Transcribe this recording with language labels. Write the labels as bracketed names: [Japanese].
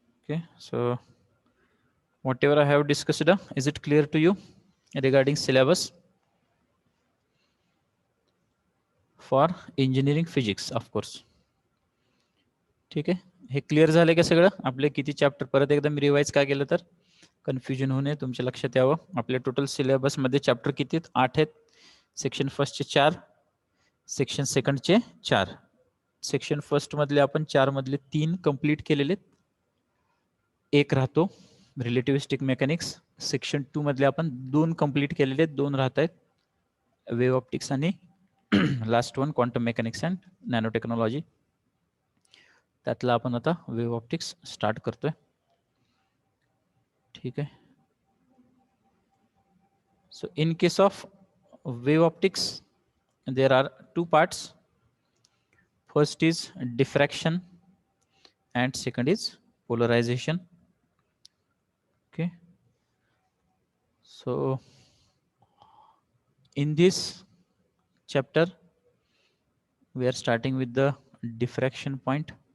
[English] Okay, so whatever I have discussed, is it clear to you regarding syllabus for engineering physics, of course? [Marathi] ठीक आहे, हे clear झाले का सगळं? आपले किती चॅप्टर परत एकदा मी रिवाइज का केलं तर कन्फ्युजन होऊ नये, तुमच्या लक्षात यावं. आपल्या टोटल सिलेबस मध्ये चॅप्टर किती आहेत? 8 आहेत. Section फर्स्टचे 4, section सेकंडचे 4. सेक्शन फर्स्ट मधले आपण 4 मधले 3 कंप्लीट केलेले, एक राहतो रिलेटिव्हिस्टिक मेकॅनिक्स. सेक्शन 2 मधले आपण 2 कंप्लीट केलेले, 2 राहत आहेत, वेव्ह ऑप्टिक्स आणि last one quantum mechanics and nano technology. त्यातला आपण आता वेव्ह ऑप्टिक्स स्टार्ट करतोय. ठीक आहे. [English] So in case of wave optics, there are 2 parts. First is diffraction and second is polarization. Okay. So in this chapter, we are starting with the diffraction point.